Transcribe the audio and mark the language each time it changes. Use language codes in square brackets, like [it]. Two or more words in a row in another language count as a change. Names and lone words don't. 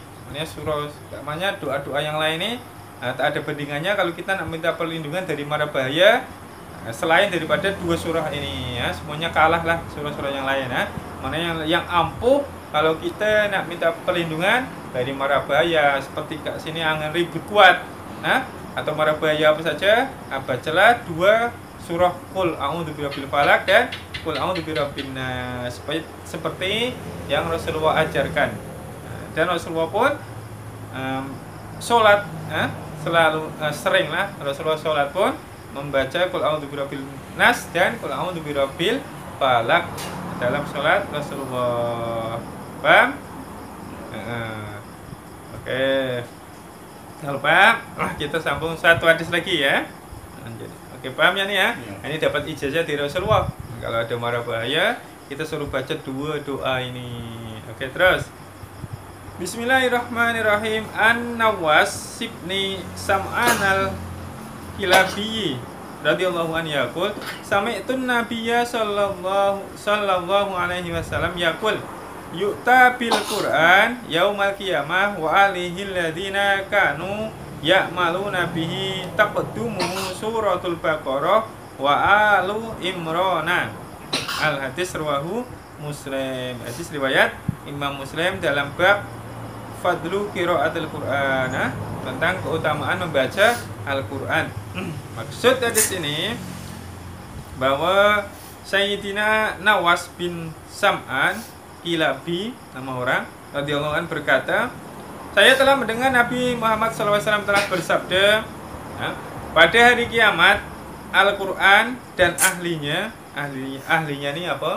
[ms] Maknanya surah, namanya doa-doa yang lain ini tak ada bandingannya kalau kita nak minta perlindungan dari mara bahaya selain daripada dua surah ini ya. Semuanya kalah lah surah-surah yang lain ya. Maknanya yang ampuh kalau kita nak minta perlindungan dari mara bahaya seperti kat sini angin ribut kuat atau mara bahaya apa saja, bacalah dua surah [ar] قل أعوذ برب الفلق [ms] dan [ar] قل أعوذ برب الناس [ms] seperti yang Rasulullah ajarkan. Dan Rasulullah pun sholat selalu seringlah Rasulullah sholat pun membaca [ar] قل أعوذ برب الناس [ms] dan [ar] قل أعوذ برب الفلق [ms] dalam sholat Rasulullah. Paham? Oke. Kalau paham, kita sambung satu hadis lagi ya. Oke, paham ya nih ya? Ini dapat ijazah dari Rasulullah. Kalau ada mara bahaya, kita suruh baca dua doa ini. Oke, terus. Bismillahirrahmanirrahim. [ar] النواس بن سمعان الكلابي رضي الله عنه يقول سمعت النبي صلى الله عليه وسلم يقول يؤتى بالقرآن يوم القيامة وأهله الذين كانوا يعملون به تقدمه سورة البقرة وآل عمران. الحديث رواه مسلم. [ms] Hadis riwayat Imam Muslim dalam bab [ar] فضل قراءة القرآن, [ms] tentang keutamaan membaca Al-Qur'an. Maksud dari sini bahwa Sayyidina Nawas bin Sam'an Kilabi, nama orang, [ar] رضي الله عنه [ms] berkata, saya telah mendengar Nabi Muhammad SAW telah bersabda, pada hari kiamat Al-Quran dan ahlinya ini apa?